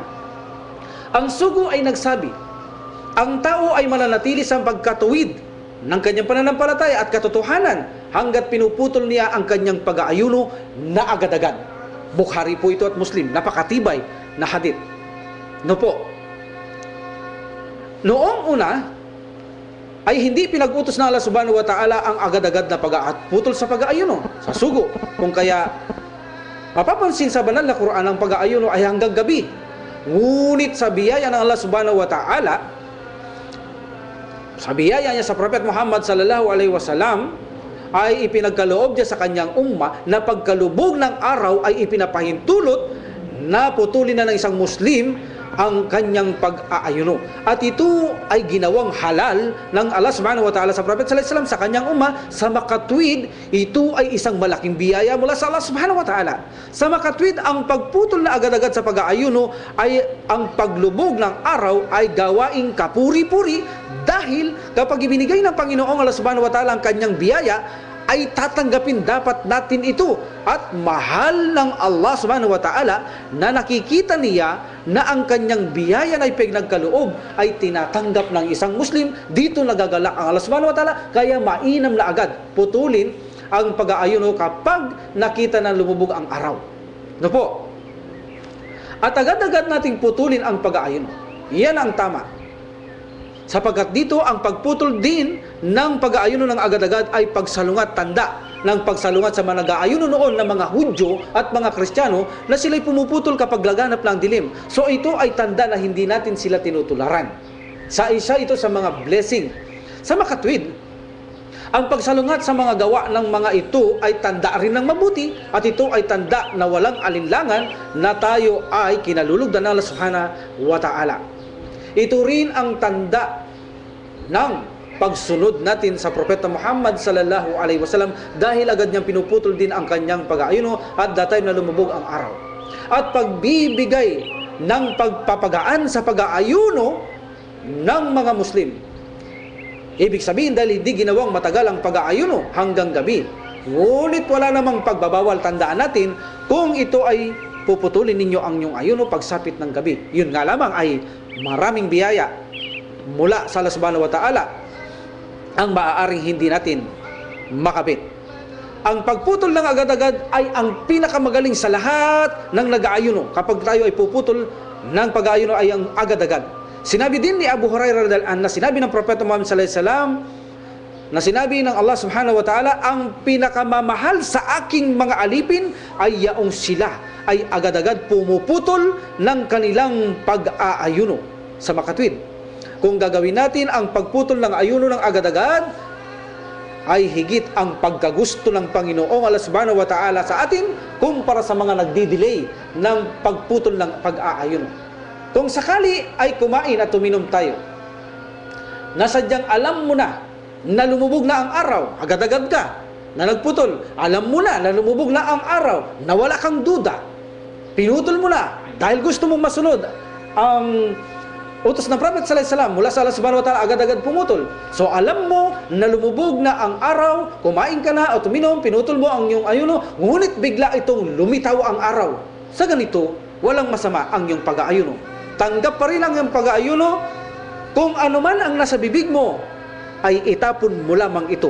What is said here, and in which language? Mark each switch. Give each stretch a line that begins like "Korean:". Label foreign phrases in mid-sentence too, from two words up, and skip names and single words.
Filipino: Ang sugo ay nagsabi, ang tao ay mananatili sa pagkatuwid ng kanyang pananampalataya at katotohanan hanggat pinuputol niya ang kanyang pag-aayuno na agad-agad. Bukhari po ito at Muslim. Napakatibay na hadith. No po. Noong una, ay hindi pinag-utos na Allah
Arabic: سبحانه وتعالى
Filipino: ang agad-agad na pag-aatputol sa pag-aayuno, sa sugo. Kung kaya, mapapansin sa banal na Quran ang pag-aayuno ay hanggang gabi. Ngunit sa biyaya ng Allah
Arabic: سبحانه وتعالى,
Filipino: sa biyaya niya sa Prophet Muhammad
Arabic: صلى الله عليه وسلم,
Filipino: ay ipinagkaloob niya sa kanyang umma na pagkalubog ng araw ay ipinapahintulot na putulin na ng isang Muslim ang kanyang pag-aayuno. At ito ay ginawang halal ng Allah
Arabic: سبحانه وتعالى
Filipino: sa Prophet
Arabic: صلى الله عليه وسلم
Filipino: sa kanyang umma. Sa makatwid, ito ay isang malaking biyaya mula sa Allah
Arabic: سبحانه وتعالى.
Filipino: Sa makatwid, ang pagputol na agad-agad sa pag-aayuno ay ang paglubog ng araw ay gawaing kapuri-puri, dahil kapag ibinigay ng Panginoong Allah
Arabic: سبحانه وتعالى
Filipino: ang kanyang biyaya, ay tatanggapin dapat natin ito. At mahal ng Allah
Arabic: سبحانه وتعالى
Filipino: na nakikita niya na ang kanyang biyaya na ipinagkaloob ay tinatanggap ng isang Muslim. Dito nagagalak ang Allah
Arabic: سبحانه وتعالى,
Filipino: kaya mainam na agad putulin ang pag-aayuno kapag nakita na lumubog ang araw. No po? At agad-agad nating putulin ang pag-aayuno. Yan ang tama. Sapagkat dito ang pagputol din ng pag-aayuno ng agad-agad ay pagsalungat, tanda ng pagsalungat sa mga nag-aayuno noon ng mga Hudyo at mga Kristiyano na sila'y pumuputol kapag laganap ng dilim. So ito ay tanda na hindi natin sila tinutularan. Sa isa ito sa mga blessing. Sa makatwid, ang pagsalungat sa mga gawa ng mga ito ay tanda rin ng mabuti, at ito ay tanda na walang alinlangan na tayo ay kinalulugdan ng Allah
Arabic: سبحانه وتعالى.
Filipino: Ito rin ang tanda ng pagsunod natin sa Propeta Muhammad
Arabic: صلى الله عليه وسلم,
Filipino: dahil agad niyang pinuputol din ang kanyang pag-aayuno
English: at that time
Filipino: na lumubog ang araw. At pagbibigay ng pagpapagaan sa pag-aayuno ng mga Muslim. Ibig sabihin, dahil hindi ginawang matagal ang pag-aayuno hanggang gabi. Ngunit wala namang pagbabawal, tandaan natin kung ito ay puputulin ninyo ang inyong ayuno pagsapit ng gabi. Yun nga lamang ay maraming biyaya mula sa Allah
Arabic: سبحانه وتعالى
Filipino: ang maaaring hindi natin makabit. Ang pagputol ng agad-agad ay ang pinakamagaling sa lahat ng nag-aayuno. Kapag tayo ay puputol ng pag-aayuno ay ang agad-agad. Sinabi din ni Abu Hurairah
Arabic: رضي الله عنه,
Filipino: na sinabi ng Propeta Muhammad
Arabic: صلى الله عليه وسلم,
Filipino: na sinabi ng Allah
Arabic: سبحانه وتعالى,
Filipino: ang pinakamamahal sa aking mga alipin ay yaong sila ay agad-agad pumuputol ng kanilang pag-aayuno sa makatwid. Kung gagawin natin ang pagputol ng ayuno ng agad-agad, ay higit ang pagkagusto ng Panginoong Allah
Arabic: سبحانه وتعالى
Filipino: sa atin kumpara sa mga nagdi-delay ng pagputol ng pag-aayuno. Kung sakali ay kumain at uminom tayo, nasadyang alam mo na lumubog na ang araw, agad-agad ka na nagputol, alam mo na lumubog na ang araw, na wala kang duda, pinutol mo na dahil gusto mong masunod ang utos ng Prophet
Arabic: صلى الله عليه وسلم
Filipino: mula sa Allah
Arabic: سبحانه وتعالى,
Filipino: agad-agad pumutol. So alam mo na lumubog na ang araw, kumain ka na at uminom, pinutol mo ang iyong ayuno, ngunit bigla itong lumitaw ang araw. Sa ganito, walang masama ang iyong pag-aayuno. Tanggap pa rin ang iyong pag-aayuno. Kung ano man ang nasa bibig mo, ay itapon mo lamang ito.